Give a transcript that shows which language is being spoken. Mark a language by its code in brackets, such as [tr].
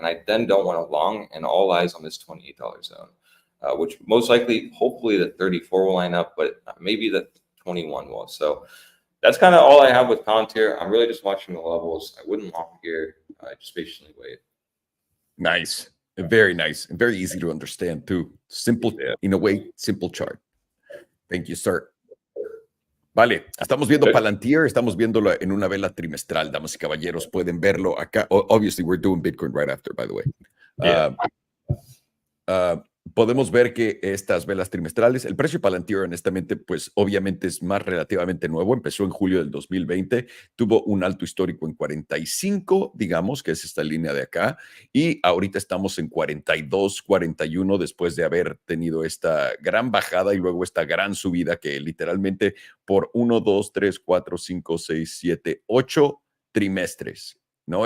[en] And I then don't want to long, and all eyes on this $28 zone, which most likely, hopefully the 34 will line up, but maybe the 21 will. So that's kind of all I have with Palantir. I'm really just watching the levels. I wouldn't long here. Just patiently wait. Nice. Very nice. And very easy to understand too. Simple, in a way, simple chart. Thank you, sir. [es] Vale, estamos viendo Palantir, estamos viéndolo en una vela trimestral, damas y caballeros, pueden verlo acá. [en] Obviously, we're doing Bitcoin right after, by the way. [es] Podemos ver que estas velas trimestrales, el precio de Palantir, honestamente, pues obviamente es más relativamente nuevo. Empezó en julio del 2020, tuvo un alto histórico en 45, digamos, que es esta línea de acá, y ahorita estamos en 42, 41, después de haber tenido esta gran bajada y luego esta gran subida que literalmente por 1, 2, 3, 4, 5, 6, 7, 8 trimestres. ¿No?